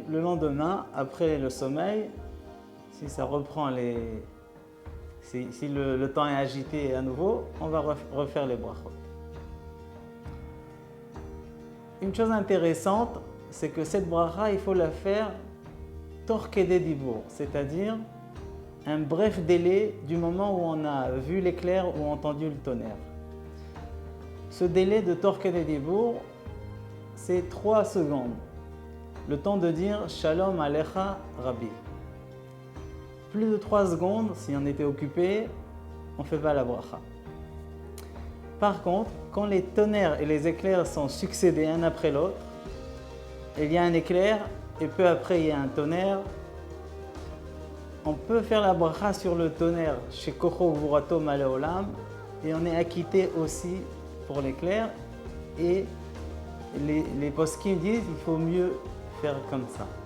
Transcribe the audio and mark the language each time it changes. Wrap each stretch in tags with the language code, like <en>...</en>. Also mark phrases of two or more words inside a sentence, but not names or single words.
<fr>Le lendemain, après le sommeil, si ça reprend si le temps est agité à nouveau, on va refaire les brachot. Une chose intéressante, c'est que cette bracha, il faut la faire</fr> <he>תוך כדי דיבור,</he> <fr>c'est-à-dire un bref délai du moment où on a vu l'éclair ou entendu le tonnerre. Ce délai de</fr> <he>תוך כדי דיבור,</he> <fr>c'est 3 secondes. Le temps de dire</fr> <he>שלום עליך רבי.</he> <fr>Plus de 3 secondes, si on était occupé, on ne fait pas la bracha. Par contre, quand les tonnerres et les éclairs sont succédés un après l'autre, il y a un éclair et peu après il y a un tonnerre, on peut faire la bracha sur le tonnerre chez</fr> <he>שכוחו וגבורתו מלא עולם</he> <fr>et on est acquitté aussi pour l'éclair et les poskim disent qu'il faut mieux faire comme ça.</fr>